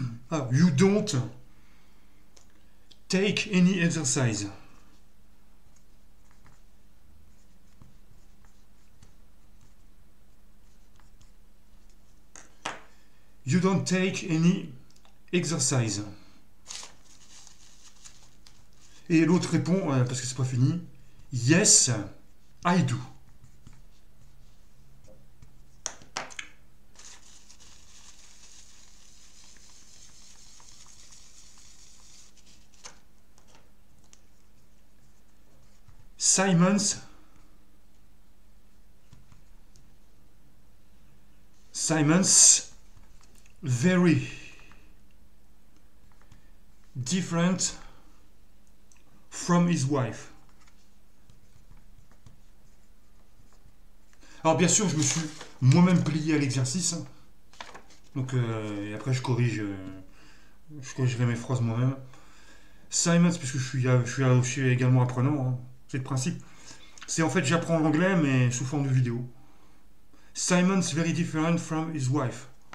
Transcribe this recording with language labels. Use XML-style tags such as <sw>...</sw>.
<en>Ah, you don't take any exercise. You don't take any exercise.</en> <fr>Et l'autre répond, parce que c'est pas fini,</fr> <en>yes, I do. Simon's very different from his wife.</en> <fr>Alors bien sûr, je me suis moi-même plié à l'exercice. Donc, et après, je corrigerai mes phrases moi-même. Simon's, puisque je suis également apprenant, hein. C'est le principe. C'est en fait, j'apprends l'anglais, mais sous forme de vidéo.</fr> <en>Simon's very different from his wife.</en>